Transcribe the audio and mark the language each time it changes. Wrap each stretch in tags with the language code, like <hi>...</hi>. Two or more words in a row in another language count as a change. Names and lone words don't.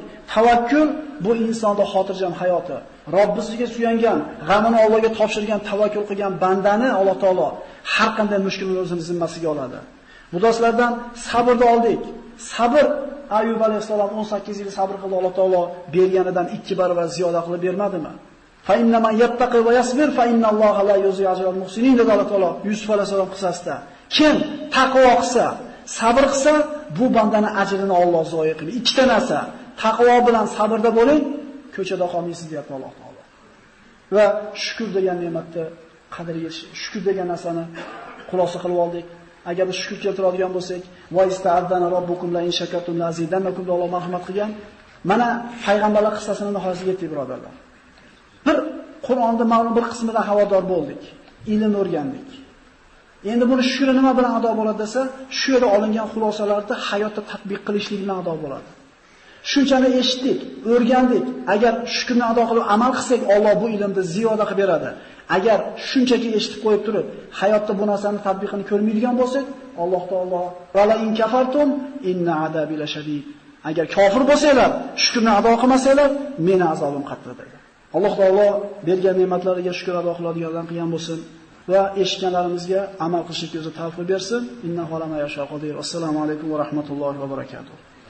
<uz>Tavakkul bu insonning xotirjam hayoti. Robbisiga suyangan, g'amini Allohga topshirgan, tavakkul qilgan bandani Alloh taolo har qanday mushkulni o'zining zimmasiga oladi. Bu darslardan sabrni oldik. Sabr Ayyub alayhisalom 18 yil sabr qildi, Alloh taolo berganidan 2 barobar ziyoda qilib bermadimi?</uz> <ar>فإنه من يتق ويصبر فإن الله لا يضيع أجر المحسنين</ar> <uz>dedi Alloh taolo Yusuf alayhisalom qissasida. Kim taqvo qilsa, sabr qilsa, bu bandani ajrini Alloh zoya qilmaydi. Ikkita narsa, taqvo bilan sabrda bo'ling, ko'chada qolmaysiz deyapti Alloh taolo. Va shukr degan ne'matni qadriga, shukr degan narsani xulosa qilib oldik. Agar biz shukr keltiradigan bo'lsak,</uz> <ar>وإذ تأذن ربكم لئن شكرتم لأزيدنكم</ar> <uz>deb Alloh marhamat qilgan. Mana payg'ambarlar qissasini nihoyasiga yetdik, birodarlar. Bir Qur'onda ma'lum bir qismidan xabardor bo'ldik. Ilm o'rgandik. Endi buni shukri nima bilan ado bo'ladi desa, shu yerda olingan xulosalarni hayotda tatbiq qilishlik bilan ado bo'ladi. Shunchani eshitdik, o'rgandik. Agar shukrni ado qilib amal qilsak, Alloh bu ilmni ziyoda qilib beradi. Agar shunchaki eshitib qo'yib turib, hayotda bu narsani tatbiqini ko'rmaydigan bo'lsak, Alloh taolo</uz> <ar>"ولئن كفرتم إن عذابي لشديد."</ar> <uz>Agar kofir bo'lsanglar, shukrni ado qilmasanglar, meni azobim qattiq dedi. Alloh taolo bergan ne'matlariga shukr ado qiladiganlardan qilgan bo'lsin va eshitganlarimizga amal qilishga o'zi tavfiq bersin.</uz> <ar>إنه على ما يشاء قدير. السلام عليكم ورحمة الله وبركاته.</ar>